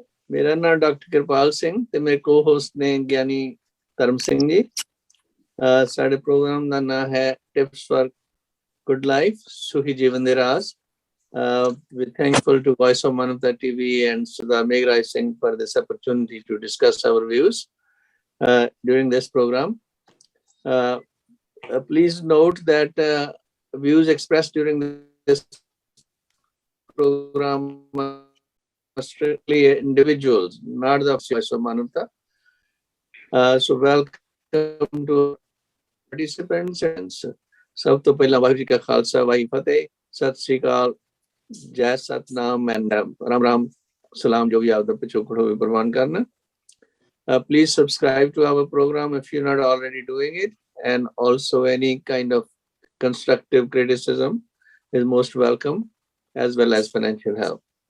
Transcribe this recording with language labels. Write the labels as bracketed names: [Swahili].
[Punjabi] ਮੇਰਾ ਨਾਮ ਡਾਕਟਰ ਕਿਰਪਾਲ ਸਿੰਘ ਤੇ ਮੇਰੇ ਕੋ-ਹੋਸਟ ਨੇ ਗਿਆਨੀ ਧਰਮ ਸਿੰਘ ਜੀ। ਸਾਡੇ ਪ੍ਰੋਗਰਾਮ ਦਾ ਨਾਮ ਹੈ ਟਿਪਸ ਫॉर ਗੁੱਡ ਲਾਈਫ, ਸੁਖੀ ਜੀਵਨ ਦੇ ਰਾਜ਼। [English] We're thankful to Voice of Manavta TV and Sudha Meghraj Singh for this opportunity to discuss our views during this program. Please note that views expressed during this program are strictly individuals, not the Voice of Manavta. So welcome to participants. [Punjabi] ਸਭ ਤੋਂ ਪਹਿਲਾਂ ਵਾਹਿਗੁਰੂ ਜੀ ਕਾ ਖਾਲਸਾ ਵਾਹਿਗੁਰੂ ਫਤਿਹ, ਸਤਿ ਸ੍ਰੀ ਅਕਾਲ, ਜੈ Satnam and Ram Ram ਸਲਾਮ, ਜੋ ਵੀ ਆਪਦਾ ਪਿਛੋਕੜ ਹੋਵੇ ਪ੍ਰਵਾਨ ਕਰਨਾ। [English] Please subscribe to our program if you're not already doing it, and also any kind of constructive criticism is most welcome, as well as financial help.